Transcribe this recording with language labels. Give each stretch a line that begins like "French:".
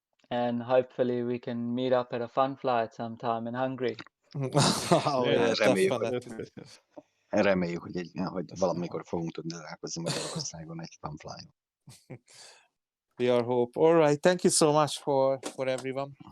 English: and hopefully we can meet up at a fun flight sometime in Hungary. Oh, yeah,
Hungarian: Reméljük,
English: definitely.
Hungarian: Reméljük, hogy valamikor fogunk tudni találkozni Magyarországon egy fanfly-on.
English: We are hope. All right. Thank you so much for everyone.